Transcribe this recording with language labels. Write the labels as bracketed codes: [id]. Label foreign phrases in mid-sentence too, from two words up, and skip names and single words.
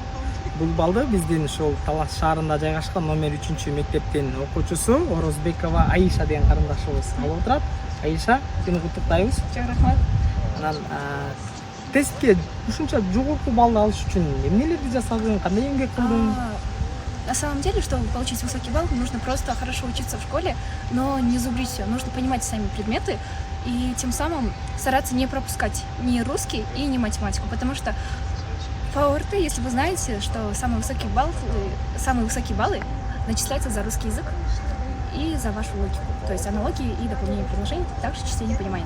[ky] Бул балды биздин ушул Талас шаарында жайгашкан номер 3 мектептин окуучусу Орозбекова Аиша деген карындашыбыз алып отурат. Аиша, сени куттуктайбыз. Чоң рахмат. Анан тестке ушунча жогорку баллды алыш үчүн эмнелерди жасадың, кандай эмгек кылдың? [ru] На самом деле, чтобы получить высокий балл, нужно просто хорошо учиться в школе, но не зубрить все. Нужно понимать сами предметы и тем самым стараться не пропускать ни русский и ни математику, потому что по ОРТ, если вы знаете, что самые высокие баллы начисляются за русский язык и за вашу логику, то есть аналогии и дополнение предложений, также чтение и понимание.